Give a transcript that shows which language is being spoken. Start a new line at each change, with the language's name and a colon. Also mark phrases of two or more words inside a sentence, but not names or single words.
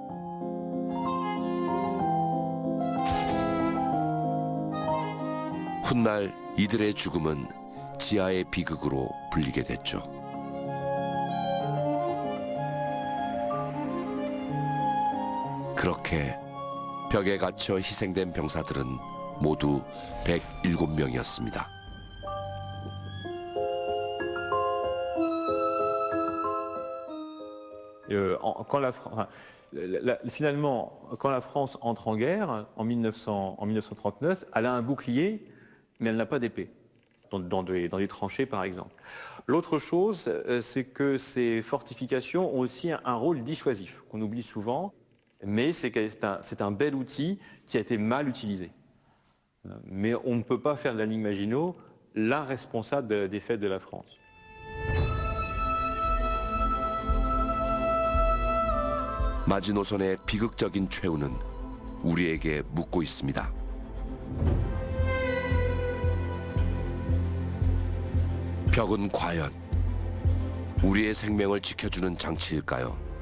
Korean: 훗날 이들의 죽음은 지하의 비극으로 불리게 됐죠. 그렇게 벽에 갇혀 희생된 병사들은 모두 107명이었습니다.
French: Finalement, quand la France entre en guerre en 1939, elle a un bouclier, mais elle n'a pas d'épée, dans des tranchées par exemple. L'autre chose, c'est que ces fortifications ont aussi un rôle dissuasif, qu'on oublie souvent, mais c'est un bel outil qui a été mal utilisé. Mais on ne peut pas faire de la ligne Maginot la responsable des défaites de la France.
Korean: 마지노선의 비극적인 최후는 우리에게 묻고 있습니다. 벽은 과연 우리의 생명을 지켜주는 장치일까요?